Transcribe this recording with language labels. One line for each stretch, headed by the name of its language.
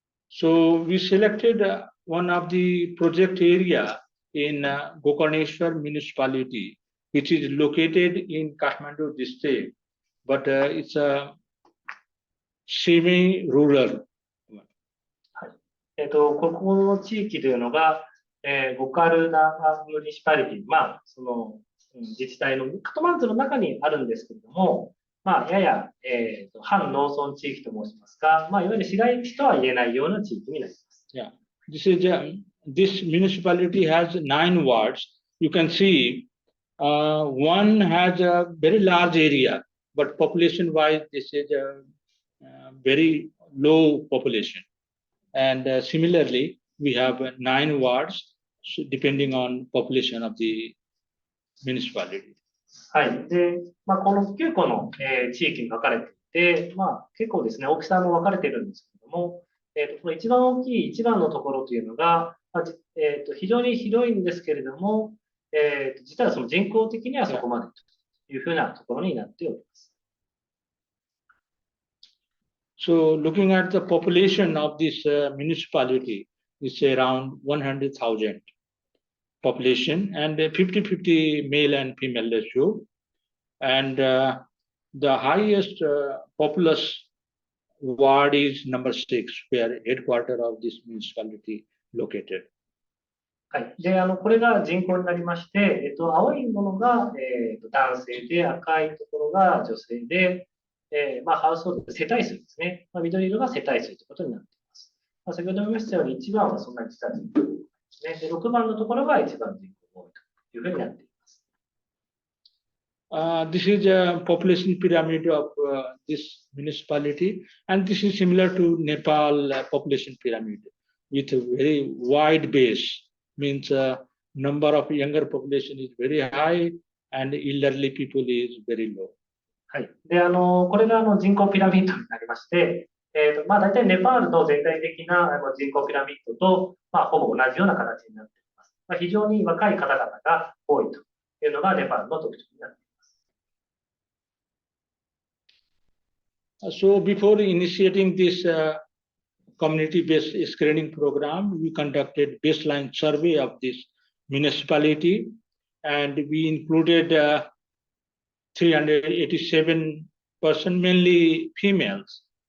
English: So we selected one of the project area in Gokarneshwar municipality, which is located in Kathmandu district, but it's a semi-rural.
Japanese: ここの地域というのが、ゴカルナムニシパリティ、自治体のカトマンズの中にあるんですけれども、やや、半農村地域と申しますが、いわゆる市街地とは言えないような地域になります。
English: Yeah, this municipality has 9 wards. You can see one has a very large area, but population-wise, this is a very low population. And similarly, we have 9 wards, depending on population of the municipality.
Japanese: はい。で、この9個の、地域に分かれていて、結構ですね、大きさも分かれているんですけれども、この一番大きい一番のところというのが、非常に広いんですけれども、実はその人口的にはそこまでというふうなところになっております。
English: So looking at the population of this municipality, it's around 100,000 population and 50-50 male and female ratio. And the highest populous ward is number 6, where headquarters of this municipality located. はい。
Japanese: で、これが人口になりまして、青いものが、男性で、赤いところが女性で、ハウスホールド、世帯数ですね。緑色が世帯数ということになっています。先ほども言いましたように、1番はそんなに実は人口ですね。で、6番のところが一番人口が多いというふうになっています。
English: This is a population pyramid of this municipality, and this is similar to Nepal population pyramid with a very wide base. Means number of younger population is very high, and elderly people is very low.
Japanese: はい。で、これが人口ピラミッドになりまして、大体ネパールの全体的な人口ピラミッドと、ほぼ同じような形になっています。非常に若い方々が多いというのがネパールの特徴になっています。
English: So before initiating this community-based screening program, we conducted baseline survey of this municipality, and we included 387 person, mainly females,